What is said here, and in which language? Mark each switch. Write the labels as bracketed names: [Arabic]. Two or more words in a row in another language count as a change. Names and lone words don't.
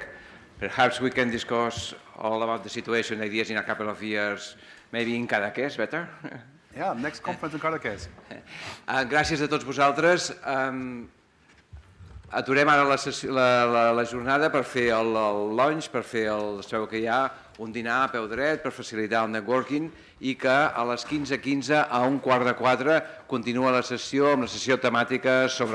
[English] Perhaps we can discuss all about the situation, ideas in a couple of years, maybe in Cadaqués, better? Yeah, next conference in Cadaqués. [Catalan] Gràcies a tots vosaltres. Aturem ara la jornada per fer el lunch, per fer sabeu que hi ha un dinar a peu dret per facilitar el networking i que a les 15:15 a 15:45 continua la sessió amb la sessió temàtica sobre apps.